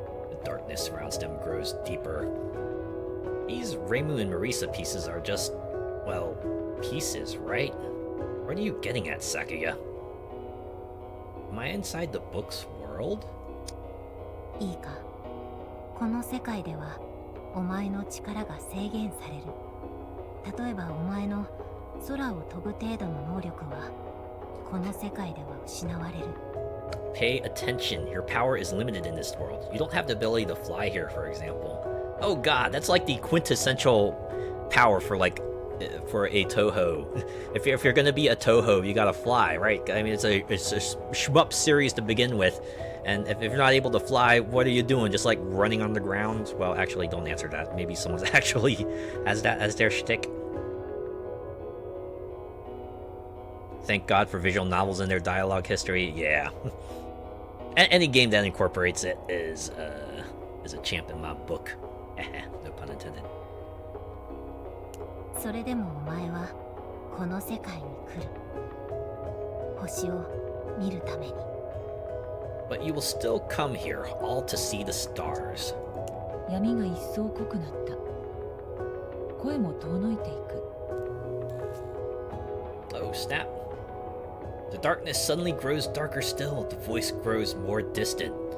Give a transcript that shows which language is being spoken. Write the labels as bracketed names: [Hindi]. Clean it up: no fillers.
[English] The darkness surrounds them grows deeper. These Reimu and Marisa pieces are just, well, pieces, right? What are you getting at, Sakuya? Am I inside the book's world? [Japanese] いいか。この世界では、お前の力が制限される。例えばお前の空を飛ぶ程度の能力は、この世界では失われる。 [English] Pay attention. Your power is limited in this world. You don't have the ability to fly here, for example. Oh god, that's like the quintessential power for, like, for a Touhou. If you're gonna be a Touhou, you gotta fly, right? I mean, it's a shmup series to begin with, and if you're not able to fly, what are you doing? Just like running on the ground? Well, actually, don't answer that. Maybe someone actually has that as their shtick. Thank God for visual novels and their dialogue history. Yeah, any game that incorporates it is a champ in my book. No pun intended. [Japanese] それでもお前はこの世界に来る。星を見るために。 [English] But you will still come here, all to see the stars. [Japanese] 闇が一層濃くなった。声も遠のいていく。 [English] Oh snap. The darkness suddenly grows darker still. The voice grows more distant.